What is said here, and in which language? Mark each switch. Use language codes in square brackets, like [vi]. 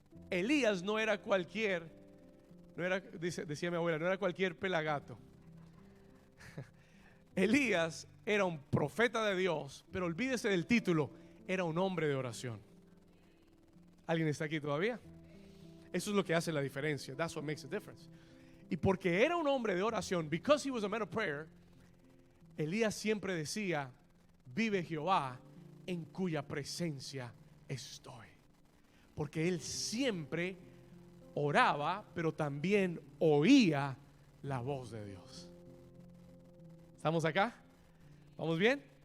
[es] Elías no era cualquier, decía mi abuela, no era cualquier pelagato. Elías era un profeta de Dios, pero olvídese del título, era un hombre de oración. ¿Alguien está aquí todavía? Eso es lo que hace la diferencia. [en] That's what makes a difference. [es] Y porque era un hombre de oración, [en] because he was a man of prayer, [es] Elías siempre decía: vive Jehová en cuya presencia estoy. Porque él siempre oraba, pero también oía la voz de Dios. ¿Estamos acá? ¿Vamos bien?